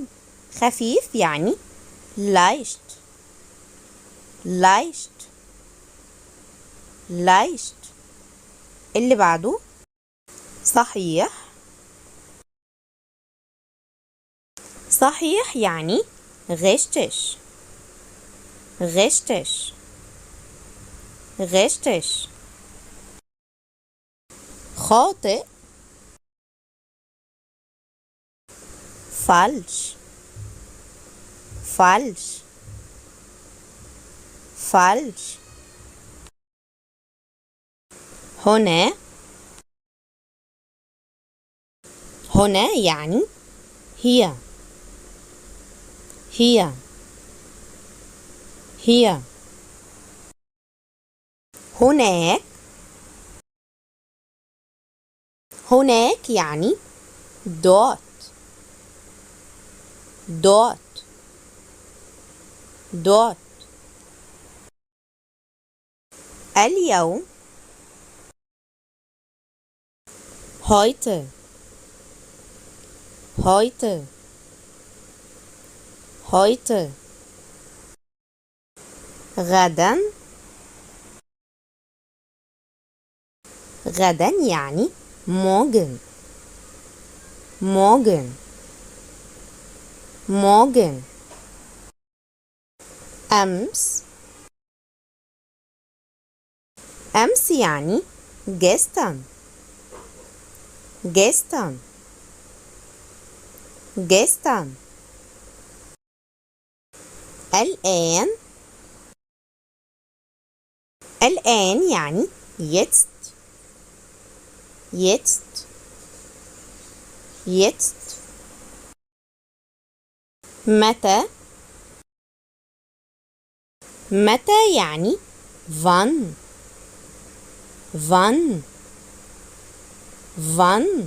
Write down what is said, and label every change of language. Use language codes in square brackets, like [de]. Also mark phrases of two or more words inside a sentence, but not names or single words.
[ar] خفيف يعني [de] leicht leicht leicht. [ar] اللي بعده صحيح. صحيح يعني [de] richtig richtig richtig. خاطئ falsch falsch falsch. [ar] هنا يعني [de] hier hier hier. [ar] هناك يعني [de] dort dort dort. اليوم heute heute heute. [ar] غدا يعني [de] morgen morgen morgen. [ar] أمس يعني [de] gestern gestern gestern. [ar] الآن يعني [de] jetzt jetzt jetzt. [ar] متى يعني [de] wann wann wann.